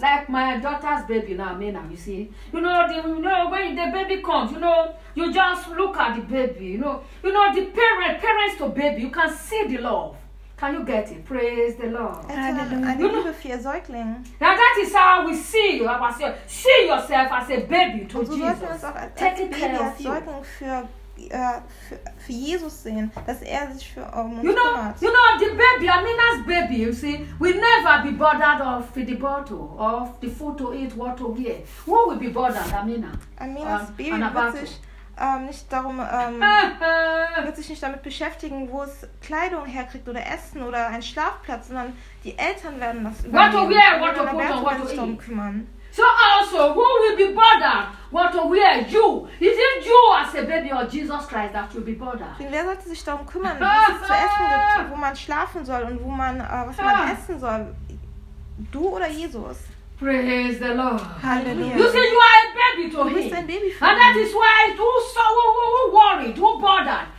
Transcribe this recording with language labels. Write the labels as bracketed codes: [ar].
[en] Like my daughter's baby now, Mena, you see. You know, when the baby comes, you know, you just look at the baby, you know. You know, the parents to baby, you can see the love. Can you get it? Praise the Lord. And you know, for your Säugling. Now that is how we see you. See yourself as a baby to Jesus. Take care of you. [de] Für Jesus sehen, dass er sich für uns kümmert. [en] You know, the baby, Amina's baby, you see, will never be bothered of the bottle, of the food to eat, what to get. Who will be bothered, Amina? [de] Amina's baby wird sich nicht damit beschäftigen, wo es Kleidung herkriegt oder Essen oder einen Schlafplatz, sondern die Eltern werden das übernehmen. [en] What to wear, what to put on, what to eat. [de] Kümmern. [en] So also, who will be bothered? What to wear? You. Is it you as a baby or Jesus Christ that will be bothered? [de] Wer sollte sich darum kümmern, was es zu essen gibt, wo man schlafen soll und wo man was man essen soll? Du oder Jesus? [en] Praise the Lord. Hallelujah. You say you are a baby to him. [de] Du bist ein Baby für ihn. [en] And that is why who worried, who bothered?